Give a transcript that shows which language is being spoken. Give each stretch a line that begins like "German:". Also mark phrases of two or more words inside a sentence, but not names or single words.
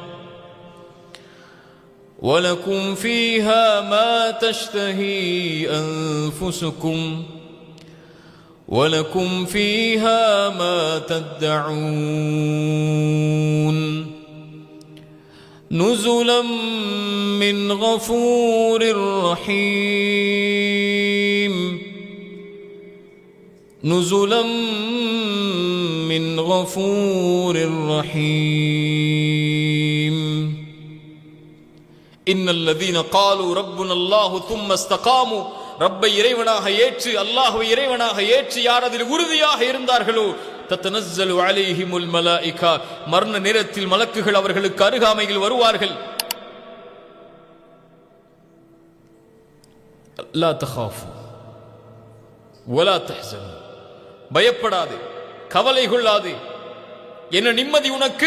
Arabic: وَلَكُمْ فِيهَا مَا تَشْتَهِي أَنفُسُكُمْ وَلَكُمْ فِيهَا مَا تَدَّعُونَ نُزُلًا مِّنْ غَفُورٍ رَّحِيمٍ نُزُلًا مِّنْ غَفُورٍ رَّحِيمٍ إِنَّ الَّذِينَ قَالُوا رَبُّنَا اللَّهُ ثُمَّ اسْتَقَامُوا
Tamil: ரப்பை இறைவனாக ஏற்று, அல்லாஹ்வை இறைவனாக ஏற்று யார் அதில் உறுதியாக இருந்தார்களோ,
Arabic: تتنزل عليهم الملائكة
Tamil: மரண நேரத்தில் மலக்குகள் அவர்களுக்கு அருகாமையில் வருவார்கள்.
Arabic: لا تخافوا ولا تحزنوا
Tamil: பயப்படாதே, கவலை கொள்ளாதே, என்ன நிம்மதி உனக்கு.